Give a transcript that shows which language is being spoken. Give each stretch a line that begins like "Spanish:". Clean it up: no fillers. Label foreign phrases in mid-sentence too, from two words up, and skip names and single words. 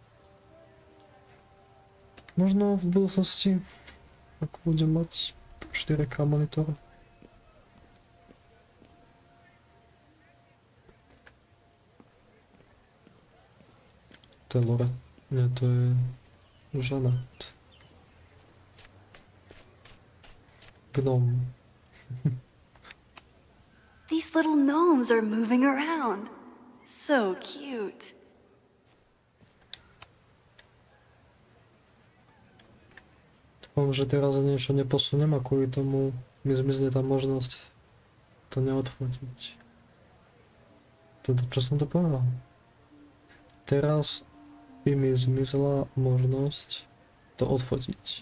Slovak: Možno v budúcnosti, ak budem mať 4K monitor. To je Lore. Nie, to je Žanet. Gnome.
English: These little gnomes are moving around. So cute.
Slovak: Dúfam, že teraz niečo neposuniem a kvôli tomu mi zmizne tá možnosť to neodfotiť. Teda, čo som to povedal? Teraz by mi zmizla možnosť to odfotiť.